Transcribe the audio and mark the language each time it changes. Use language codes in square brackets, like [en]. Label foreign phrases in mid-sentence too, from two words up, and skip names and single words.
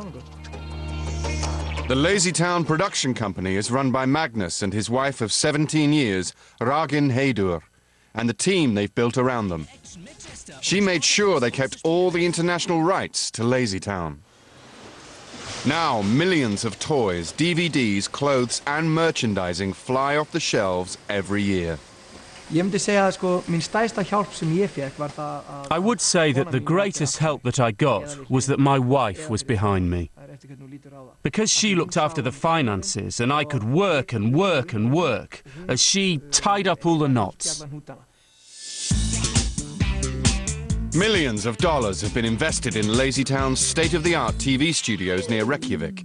[en] The Lazy Town production company is run by Magnús and his wife of 17 years, Ragin Heidur, and the team they've built around them. She made sure they kept all the international rights to Lazy Town. Now, millions of toys, DVDs, clothes and merchandising fly off the shelves every year. [is] Ég myndi segja að sko, mín stærsta hjálp sem ég fékk var það að [en] I would say that the greatest help that I got was that my wife was behind me. Because she looked after the finances and I could work and work and work as she tied up all the knots. Millions of dollars have been invested in Lazytown's state-of-the-art TV studios near Reykjavik.